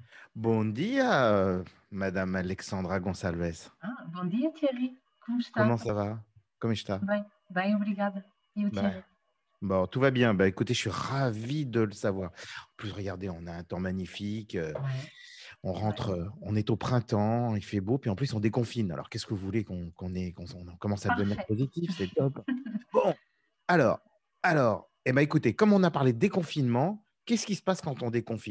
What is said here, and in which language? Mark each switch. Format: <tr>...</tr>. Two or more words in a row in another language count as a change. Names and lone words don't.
<pt>Bom dia, Madame Alexandra Gonçalves. Ah, bom dia, Thierry. Como está?</pt> <fr>Comment ça va?</fr> <pt>Como está? Bem, bem, obrigada. E o</pt> <fr>Bah,</fr> <pt>Thierry?</pt> <fr>bon, tout va bien. Bah, écoutez, je suis ravi de le savoir. En plus, regardez, on a un temps magnifique. Ouais, On ouais. rentre, on est au printemps, il fait beau, puis en plus, on déconfine. Alors, qu'est-ce que vous voulez qu'on commence à devenir Parfait. positif? C'est top. Bon, alors, eh ben, écoutez, comme on a parlé de déconfinement, qu'est-ce qui se passe quand on déconfine?</fr>